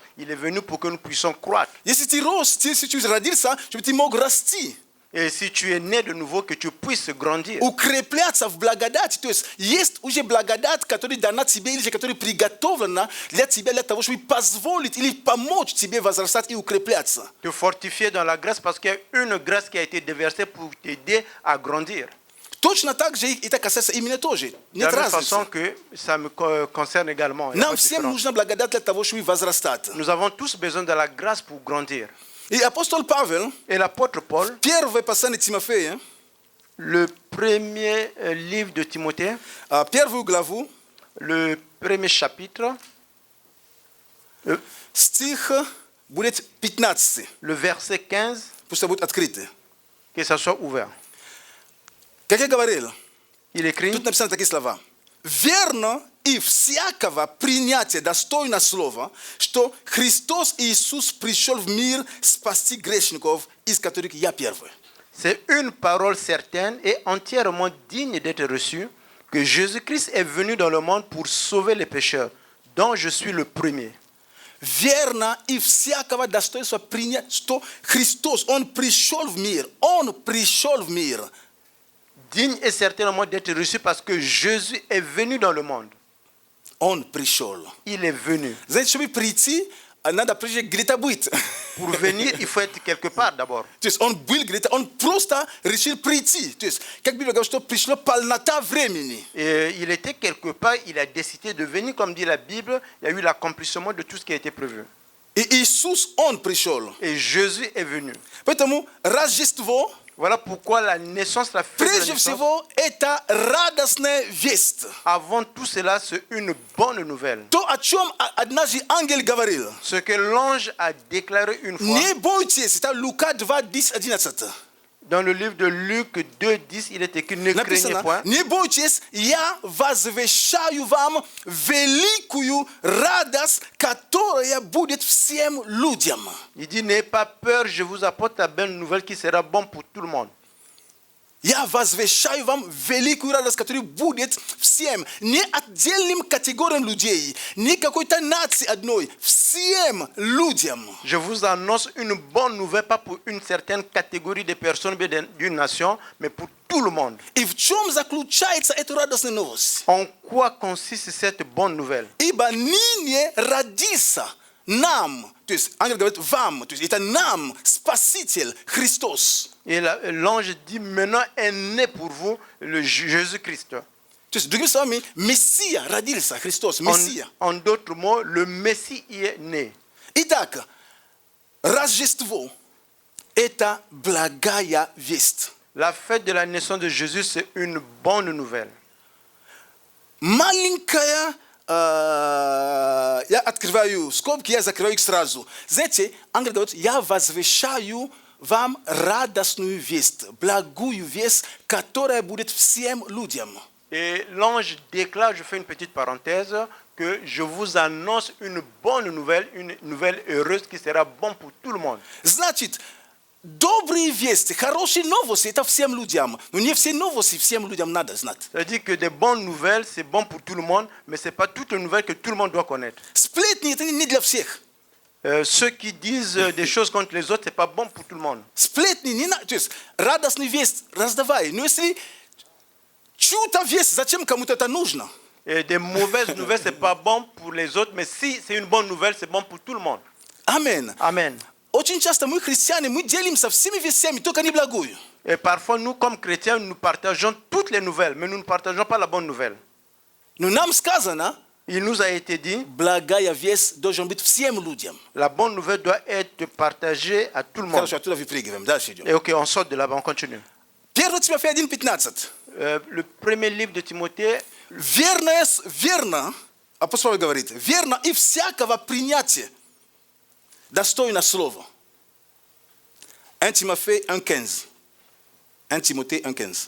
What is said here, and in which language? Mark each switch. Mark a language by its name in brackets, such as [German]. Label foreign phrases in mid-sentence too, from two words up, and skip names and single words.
[French] Il est venu pour que nous puissions croître. [Russian] Если ты рос, если ты родился, чтобы ты мог расти. [French] Et si tu es né de nouveau, que tu puisses grandir. [Russian] Укрепляться в благодати. То есть уже благодать, которая дана тебе, или же которая приготовлена для тебя, для того, чтобы позволить или помочь тебе возрастать и укрепляться. [French] Te fortifier dans la grâce parce qu'il y a une grâce qui a été déversée pour t'aider à grandir. [Russian] Точно так же это касается именно тоже. [French] De la même façon que ça me concerne également. [Russian] Нам всем нужна благодать для того, чтобы возрастать. [French] Nous avons tous besoin de la grâce pour grandir. [Russian] И апостол Павел, [French] Et l'apôtre Paul, [Russian] первое послание Тимофея, [French] le premier livre de Timothée, [Russian] первую главу, [French] le premier chapitre, [Russian] стих будет 15. [French] le verset 15, [Russian] Пусть это будет открыто. [French] que ça soit ouvert. [Russian] Как я говорил, [French] Il écrit: [Russian] тут написаны такие слова. Верно и всякого принятия достойно слова, что Христос Иисус пришел в мир спасти грешников, из которых я первый. [French] C'est une parole certaine et entièrement digne d'être reçue, que Jésus-Christ est venu dans le monde pour sauver les pécheurs, dont je suis le premier. [Russian] Верно и всякого достоинства принять, что Христос, Он пришел в мир, Он пришел в мир. [French] Digne et certainement d'être reçu parce que Jésus est venu dans le monde. [Russian] Он пришел. [French] Il est venu. [Russian] Знаете, чтобы прийти, надо прежде где-то быть. [French] Pour venir, il faut être quelque part d'abord. [Russian] То есть он был где-то, он просто решил прийти. То есть, как Библия говорит, что пришло полнота времени. [French] Et il était quelque part, il a décidé de venir, comme dit la Bible, il y a eu l'accomplissement de tout ce qui a été prévu. [Russian] И Иисус, Он пришел. [French] Et Jésus est venu. [Russian] Поэтому Рождество, [French] Voilà pourquoi la naissance, la fête de la [Russian] прежде [French] naissance, [Russian] всего, это радостная весть. [French] avant tout cela, c'est une bonne nouvelle. [Russian] То, о чем однажды ангел говорил. [French] Ce que l'ange a déclaré une fois [Russian] Не бойтесь, это Лука 2, 10, 11. [French] dans le livre de Luc 2:10, il est écrit: ne craignez [Russian] Написано, [French] point. [Russian] не бойтесь, я возвещаю вам великую радость, которая будет всем людям. [French] Il dit: n'ayez pas peur, je vous apporte la bonne nouvelle qui sera bonne pour tout le monde. [Russian] Я возвещаю вам великую радость, которая будет всем, не отдельным категориям людей, не какой-то нации одной, всем людям. [French] Je vous annonce une bonne nouvelle, pas pour une certaine catégorie de personnes, bien d'une nation, mais pour tout le monde. [Russian] И в чем заключается эта радостная новость? [French] En quoi consiste cette bonne nouvelle? [Russian] Ибо ныне родился нам, то есть ангел говорит вам, то есть это нам, Спаситель Христос. [French] Et l'ange dit, maintenant est né pour vous le Jésus-Christ. [Russian] То есть, другими словами, Мессия родился, Христос, Мессия. [French] En d'autres mots, le Messie y est né. [Russian] Итак, Рождество – это благая весть. [French] La fête de la naissance de Jésus, c'est une bonne nouvelle. [Russian] Маленькая, я открываю скобки, я закрываю их сразу. Знаете, ангел говорит, я возвещаю вам радостную весть, благую весть, которая будет всем людям. [French] Et l'ange déclare, je fais une petite parenthèse, que je vous annonce une bonne nouvelle, une nouvelle heureuse qui sera bonne pour tout le monde. [Russian] Значит, добрые вести, хорошие новости – это всем людям. Но не все новости всем людям надо знать. [French] C'est-à-dire que des bonnes nouvelles, c'est bon pour tout le monde, mais ce n'est pas toutes les nouvelles que tout le monde doit connaître. [Russian] Сплетни – это не для всех. [French] Ceux qui disent des choses contre les autres, ce n'est pas bon pour tout le monde. [Russian] Сплетни не надо. То есть, радостную весть раздавай. Но если чью-то весть, зачем кому-то это нужно? [French] Et des mauvaises nouvelles, ce n'est pas bon pour les autres, mais si c'est une bonne nouvelle, c'est bon pour tout le monde. Amen. Amen. [Russian] Очень часто мы, христиане, мы делимся всеми вестями, только не благую. [French] Et parfois, nous, comme chrétiens, nous partageons toutes les nouvelles, mais nous ne partageons pas la bonne nouvelle. [Russian] Но нам сказано, [French] Il nous a été dit, [Russian] благая весть должна быть всем людям. [French] la bonne nouvelle doit être partagée à tout le monde. [Russian] Хорошо, оттуда выпрыгиваем. Дальше идем. [French] Et ok, on sort de là-bas, on continue. [Russian] 1 Тимофея 1:15. [French] Le premier livre de Timothée, [Russian] Верно, апостол говорит, верно и всякого принятия, достойно слова. 1 Тимофей 1:15. 1 Тimothée 1:15.